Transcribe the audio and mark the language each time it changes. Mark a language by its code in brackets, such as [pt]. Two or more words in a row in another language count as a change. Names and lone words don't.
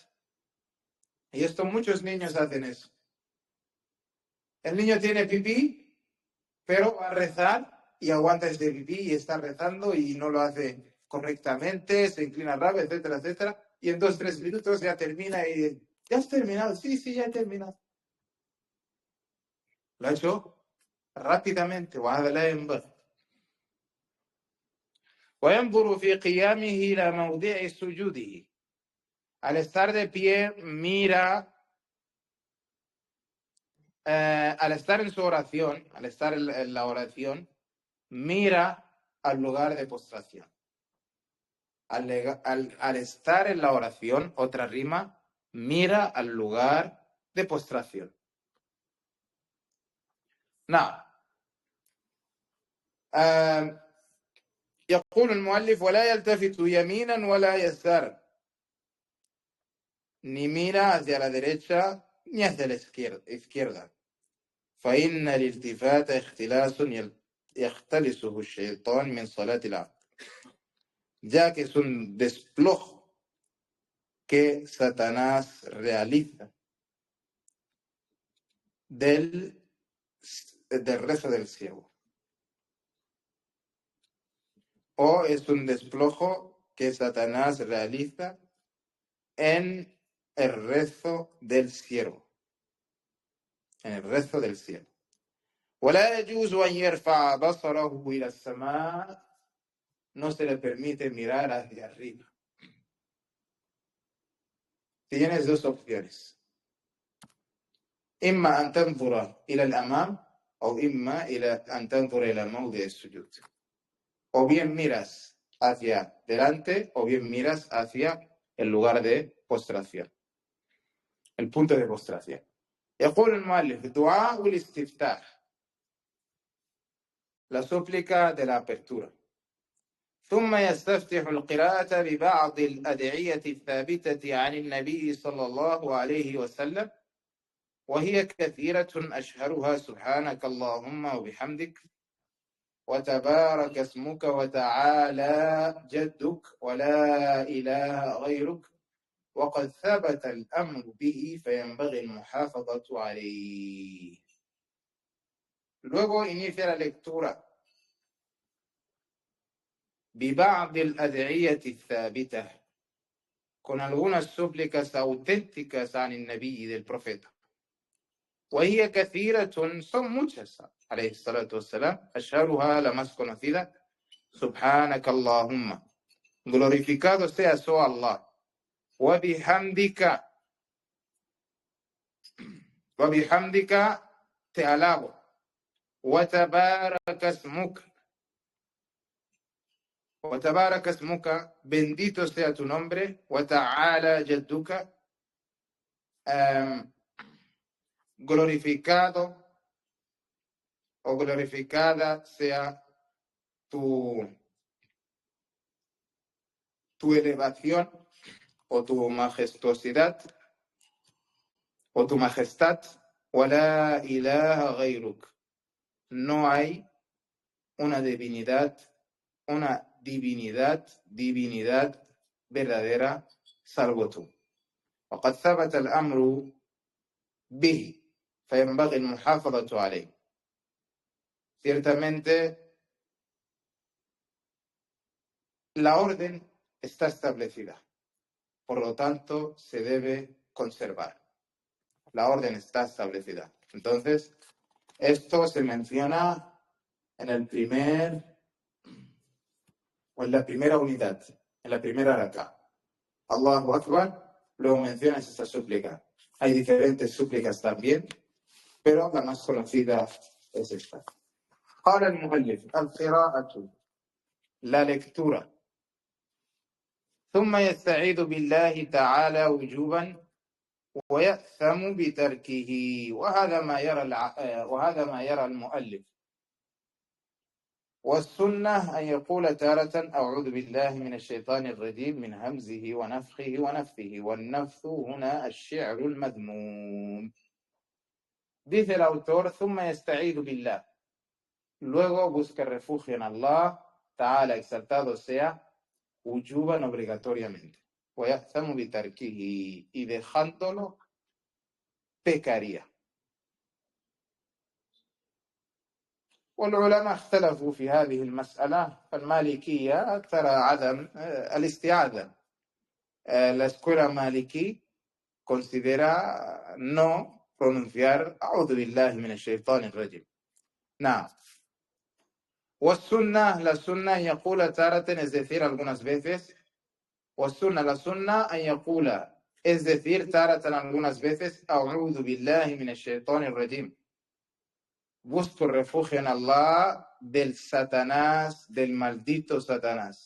[es] Y esto muchos niños hacen eso. El niño tiene pipí, pero va a rezar y aguanta ese pipí y está rezando y no lo hace correctamente, se inclina rápido, etcétera, etcétera. Y en 2-3 minutos ya termina y ¿ya has terminado? Sí, ya he terminado. Lo ha hecho rápidamente. [ar] وينظر في قيامه إلى موضع سجوده. [es] Al estar de pie, mira, al estar en su oración, al estar en la oración, mira al lugar de postración. Al estar en la oración, otra rima, mira al lugar de postración. Now, [ar] يقول المؤلف ولا يلتفت يمينا ولا يسار, [es] ni mira hacia la derecha ni hacia la izquierda. [ar] فإن الالتفات اختلاس يختلسه الشيطان من صلاة العبد, [es] ya que es un desplojo que Satanás realiza del rezo del siervo. O es un desplojo que Satanás realiza en el rezo del siervo. En el rezo del siervo. [ar] ولا يجوز أن يرفع بصره إلى السماء, [es] no se le permite mirar hacia arriba. Tienes dos opciones. [ar] إما أن تنظر إلى الأمام أو إما أن تنظر إلى موضع السجود. [es] O bien miras hacia delante o bien miras hacia el lugar de postración, el punto de postración. [ar] يقول المؤلف دعاء الاستفتاح, [es] la súplica de la apertura. [ar] ثم يستفتح القراءة ببعض الأدعية الثابتة عن النبي صلى الله عليه وسلم, وهي كثيرة أشهرها سبحانك اللهم وبحمدك وتبارك اسمك وتعالى جدك ولا إله غيرك وقد ثبت الأمر به فينبغي المحافظة عليه. [es] Luego inicia la lectura. [ar] ببعض الأدعية الثابتة, [es] con algunas súplicas auténticas [ar] عن النبي, [es] del profeta. [ar] وهي كثيرة, [es] son muchas, [ar] عليه الصلاة والسلام. أشهرها, [es] la más conocida, [ar] سبحانك اللهم, [es] glorificado seas, oh Allah. وبحمدك, te alabo. [ar] وتبارك اسمك, [es] bendito sea tu nombre. [ar] وتعالى جدك, [es] glorificado o glorificada sea tu elevación o tu majestuosidad o tu majestad. [ar] ولا إله غيرك, [es] no hay una divinidad verdadera salvo tú. [ar] وقد ثبت الأمر به فينبغي المحافظة عليه. [es] Ciertamente la orden está establecida, por lo tanto se debe conservar. La orden está establecida. Entonces, esto se menciona en la primera unidad, en la primera raka. [ar] الله أكبر, [es] luego mencionas esta súplica. Hay diferentes súplicas también, pero la más conocida es esta. [ar] قال المؤلف القراءة [es] la lectura [ar] ثم يستعيذ بالله تعالى وجوبا ويأثم بتركه وهذا ما يرى المؤلف والسنة أن يقول تارة أعوذ بالله من الشيطان الرجيم من همزه ونفخه ونفثه والنفث هنا الشعر المذموم. [es] Dice el autor [ar] ثم يستعيذ بالله, [es] luego busca refugio en Allah Ta'ala, exaltado sea, wujuban obligatoriamente, [ar] ويأثم بتركه, [es] y dejándolo pecaría. [ar] والعلماء اختلفوا في هذه المسألة، فالمالكية ترى عدم الاستعاذة. [es] La escuela maliki considera no pronunciar [ar] أعوذ بالله من الشيطان الرجيم. نعم. والسنة, [es] la sunna [ar] يقول تارة, [es] es decir, algunas veces. [ar] والسنة, [es] la sunna [ar] أن يقول, [es] es decir, تارة, algunas veces, [ar] أعوذ بالله من الشيطان الرجيم. [es] Busco refugio en Allah del Satanás, del maldito Satanás.